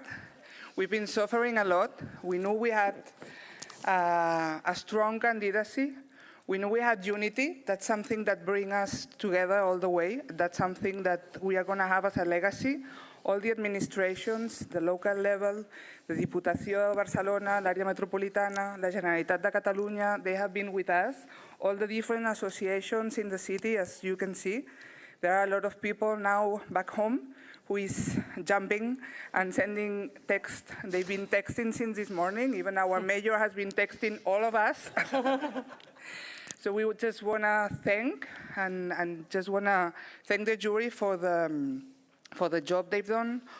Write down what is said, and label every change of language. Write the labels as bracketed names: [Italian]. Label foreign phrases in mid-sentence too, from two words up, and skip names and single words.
[English] We've been suffering a lot. We knew we had a strong candidacy. We know we had unity. That's something that brings us together all the way. That's something that we are going to have as a legacy. All the administrations, the local level, the Diputació de Barcelona, l'Àrea Metropolitana, la Generalitat de Catalunya, they have been with us. All the different associations in the city, as you can see. There are a lot of people now back home who is jumping and sending text. They've been texting since this morning. Even our mayor has been texting all of us. So we would just want to thank and just want to thank the jury for the job they've done.